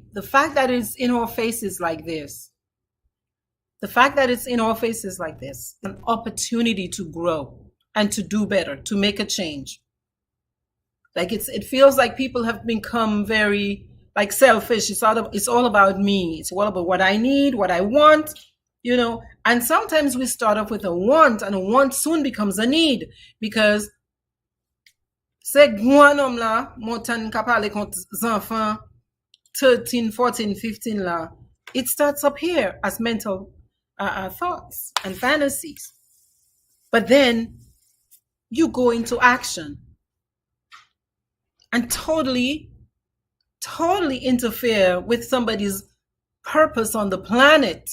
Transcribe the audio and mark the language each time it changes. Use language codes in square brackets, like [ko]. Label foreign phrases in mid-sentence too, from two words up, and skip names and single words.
[en] The fact that it's in our faces like this, an opportunity to grow and to do better, to make a change. Like it feels like people have become very like selfish. It's all about me. It's all about what I need, what I want. You know, and sometimes we start off with a want, and a want soon becomes a need, because [gcf] c'est gwan homme là, montan ka pale kont zanfan 13, 14, 15 là. [en] It starts up here as mental thoughts and fantasies. But then you go into action and totally interfere with somebody's purpose on the planet.